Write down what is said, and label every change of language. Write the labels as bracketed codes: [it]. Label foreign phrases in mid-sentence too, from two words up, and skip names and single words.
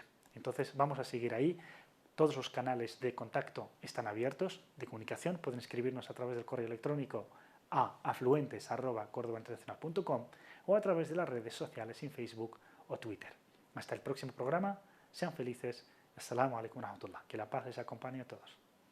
[es] Entonces vamos a seguir ahí. Todos los canales de contacto están abiertos, de comunicación. Pueden escribirnos a través del correo electrónico a afluentes@cordobainternacional.com o a través de las redes sociales en Facebook o Twitter. Hasta el próximo programa. Sean felices. [ar] السلام عليكم ورحمة الله. [es] Que la paz les acompañe a todos.